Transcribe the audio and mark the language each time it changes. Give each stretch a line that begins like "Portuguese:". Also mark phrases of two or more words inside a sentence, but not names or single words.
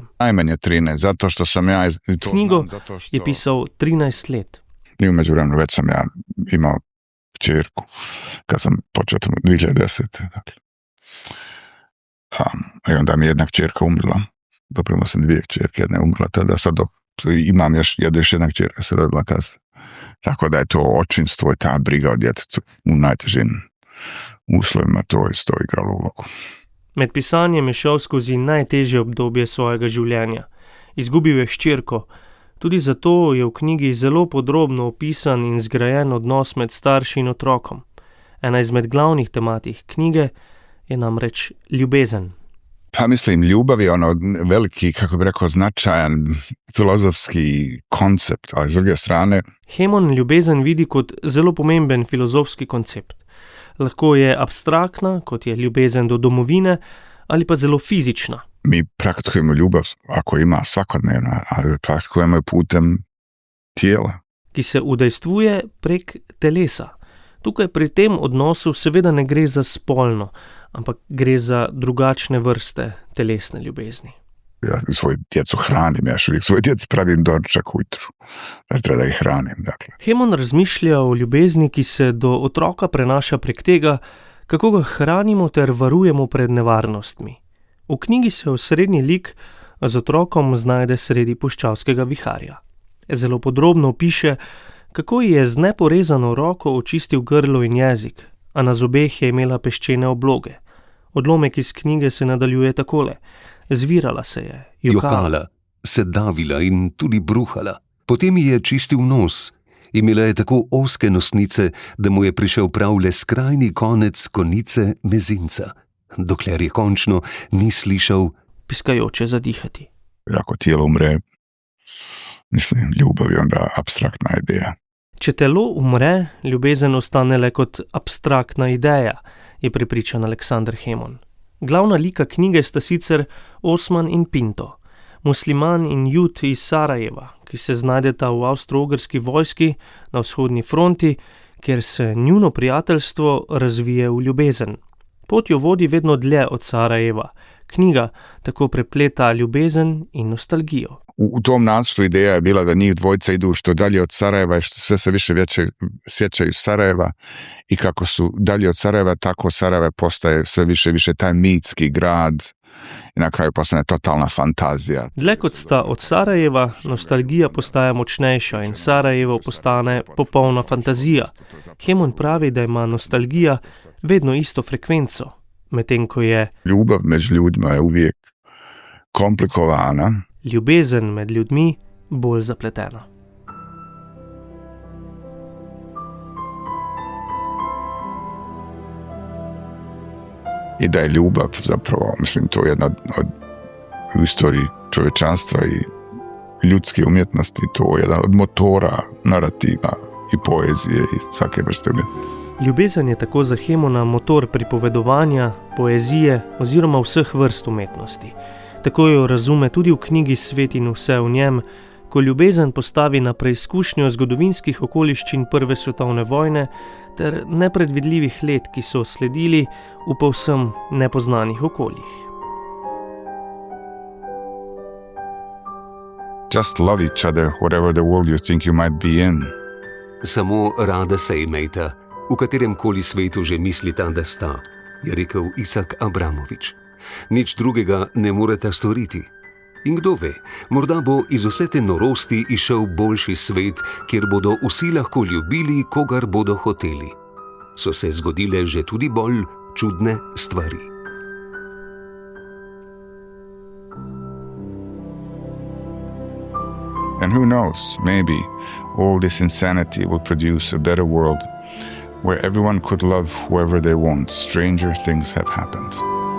Bosnian: Najmanje 13, zato što sam ja...
Slovenian: Knjigo je pisal 13 let.
Bosnian: I u međuvremenu već sam ja imao kćerku, kad sam počeo 2010. Dakle. I onda mi jedna kćerka umrla. Doprimo sam 2 kćerke, jedna je umrla tada, sad imam još jedna kćerka se rodila kasnije. Tako da je to očinstvo i ta briga o djetetu u najtežim uslovima, to je igralo ulogu.
Slovenian: Med pisanjem je šel skozi najtežje obdobje svojega življenja. Izgubil je hčerko. Tudi zato je v knjigi zelo podrobno opisan in zgrajen odnos med starši in otrokom. Ena izmed glavnih tematik knjige je namreč ljubezen.
Bosnian: Pa mislim, ljubav je veliki, kako bi rekao, značajan filozofski koncept, ali s druge strane...
Slovenian: Hemon ljubezen vidi kot zelo pomemben filozofski koncept. Lahko je abstraktna, kot je ljubezen do domovine, ali pa zelo fizična.
Bosnian: Mi praktikujemo ljubav, ako ima svakodnevno, ali praktikujemo je putem tijela.
Slovenian: Ki se udejstvuje prek telesa. Tukaj pri tem odnosu seveda ne gre za spolno, ampak gre za drugačne vrste telesne ljubezni.
Bosnian: Ja svoju djecu hranim, ja uvijek svoju djecu pravim doručak ujutru, da treba da ih hranim. Dakle.
Slovenian: Hemon razmišlja o ljubezni, ki se do otroka prenaša prek tega, kako ga hranimo ter varujemo pred nevarnostmi. V knjigi se osrednji lik z otrokom znajde sredi puščavskega viharja. Zelo podrobno opiše, kako je z neporezano roko očistil grlo in jezik, a na zobeh je imela peščene obloge. Odlomek iz knjige se nadaljuje takole. Zvirala se je, jokala, se davila in tudi bruhala. Potem ji je čistil nos. Imela je tako ozke nosnice, da mu je prišel prav le skrajni konec konice mezinca, dokler je končno ni slišal piskajoče zadihati.
Bosnian: Ako tijelo umre, mislim, ljubav je onda abstraktna ideja.
Slovenian: Če telo umre, ljubezen ostane le kot abstraktna ideja, je prepričan Aleksander Hemon. Glavna lika knjige sta sicer Osman in Pinto, musliman in Jud iz Sarajeva, ki se znajdeta v avstro-ogrski vojski na vzhodni fronti, kjer se njuno prijateljstvo razvije v ljubezen. Pot jo vodi vedno dlje od Sarajeva. Knjiga tako prepleta ljubezen in nostalgijo.
Bosnian: U tom nacrtu ideja je bila da njih dvojica idu što dalje od Sarajeva i što sve se više sjećaju Sarajeva i kako su dalje od Sarajeva, tako Sarajevo postaje sve više i više taj mitski grad i na kraju postane totalna fantazija.
Slovenian: Dlje kot sta od Sarajeva, nostalgija postaje močnejša in Sarajevo postane popolna fantazija. Hemon pravi, da ima nostalgija vedno isto frekvenco, medtem ko je
Bosnian: ljubav među ljudima je uvijek komplikovana.
Slovenian: Ljubezen med ljudmi bolj zapletena.
Bosnian: I da je ljubav zapravo, mislim, to je jedna od u istoriji čovječanstva i ljudske umjetnosti, to je jedan od motora narativa i poezije i svake vrste umjetnosti.
Slovenian: Ljubezen je tako za Hemona motor pripovedovanja, poezije oziroma vseh vrst umetnosti. Tako jo razume tudi v knjigi Svet in vse v njem, ko ljubezen postavi na preizkušnjo zgodovinskih okoliščin Prve svetovne vojne ter nepredvidljivih let, ki so sledili v povsem nepoznanih okoljih.
English: Just love each other, whatever the world you think you might be in.
Slovenian: Samo rada se imejta, v katerem koli svetu že mislita, da sta, je rekel Isak Abramovič. Nič drugega ne moreta storiti. In kdo ve, morda bo iz vse te norosti izšel boljši svet, kjer bodo vsi lahko ljubili, kogar bodo hoteli. So se zgodile že tudi bolj čudne stvari.
English: And who knows, maybe all this insanity will produce a better world where everyone could love whoever they want. Stranger things have happened.